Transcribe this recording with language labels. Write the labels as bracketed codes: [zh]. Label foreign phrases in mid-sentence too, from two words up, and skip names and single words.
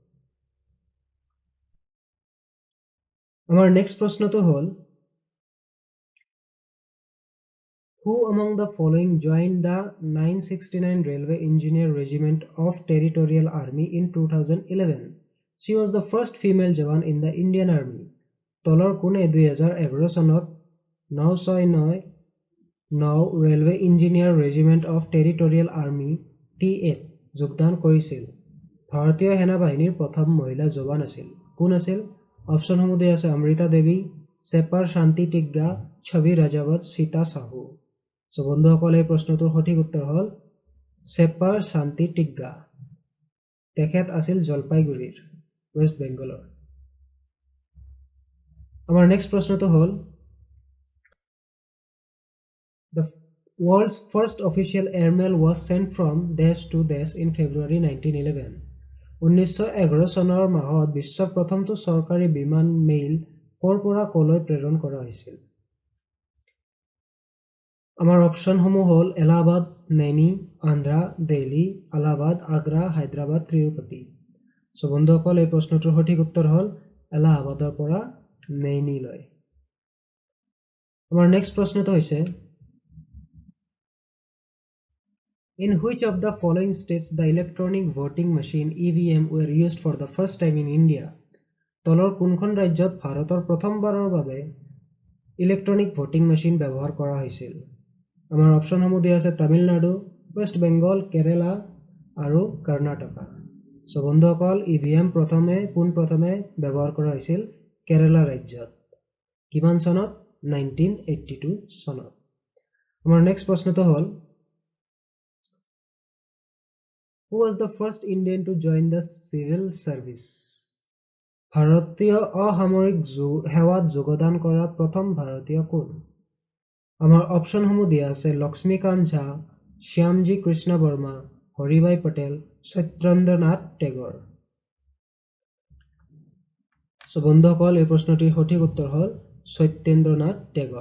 [as] আমাৰ নেক্সট প্ৰশ্নটো হ'ল [en] Who among the following joined the 969 Railway Engineer Regiment of Territorial Army in 2011? She was the first female Jawan in the Indian Army. [as] তলৰ কোনে 2011 চনত 969 Railway Engineer Regiment of Territorial Army T8 যোগদান কৰিছিল? ভাৰতীয় সেনাবাহিনীৰ প্ৰথম মহিলা জৱান আছিল। কোন আছিল? অপচনসমূহ দিয়া আছে অমৃতা দেৱী, চেপাৰ শান্তি টিগ্গা, ছবি ৰাজাৱত, সীতা সাহু। সো বন্ধুসকল এই প্ৰশ্নটোৰ সঠিক উত্তৰ হ'ল চেপাৰ শান্তি টিগ্গা। তেখেত আছিল জলপাইগুৰিৰ, ৱেষ্ট বেংগলৰ। আমাৰ নেক্সট প্ৰশ্নটো হ'ল [en] The world's first official airmail was sent from dash to dash in February 1911. [as] 1911 চনৰ মাহত বিশ্বৰ প্ৰথমটো চৰকাৰী বিমান মেইল ক'ৰ পৰা ক'লৈ প্ৰেৰণ কৰা হৈছিল? আমাৰ অপচনসমূহ হ'ল এলাহাবাদ, নৈনী, আন্ধ্ৰা, দিল্লী, আলাহাবাদ, আগ্ৰা, হায়দৰাবাদ, তিৰুপতি। সো বন্ধুসকল এই প্ৰশ্নটোৰ সঠিক উত্তৰ হ'ল এলাহাবাদৰ পৰা নৈনীলৈ। আমাৰ নেক্সট প্ৰশ্নটো হৈছে [en] In which of the following states the electronic voting machine EVM were used for the first time in India? [as] তলৰ কোনখন ৰাজ্যত ভাৰতৰ প্ৰথমবাৰৰ বাবে [en] electronic voting machine [as] ব্যৱহাৰ কৰা হৈছিল? আমাৰ অপচনসমূহ দিয়া আছে তামিলনাডু, ৱেষ্ট বেংগল, কেৰেলা আৰু কৰ্ণাটকা। সো বন্ধুসকল ইভিএম পোনপ্ৰথমে ব্যৱহাৰ কৰা হৈছিল কেৰেলা ৰাজ্যত। কিমান চনত? 1982 চনত। আমাৰ নেক্সট প্ৰশ্নটো হ'ল [en] Who was the first Indian to join the civil service? [as] ভাৰতীয় অসামৰিক সেৱাত যোগদান কৰা প্ৰথম ভাৰতীয় কোন? আমাৰ অপচনসমূহ দিয়া আছে লক্ষ্মীকান্ত ঝা, শ্যামজী কৃষ্ণ বৰ্মা, হৰিভাই পটেল, সত্যেন্দ্ৰনাথ টেগৰ। সো বন্ধুসকল এই প্ৰশ্নটিৰ সঠিক উত্তৰ হ'ল সত্যেন্দ্ৰনাথ টেগৰ।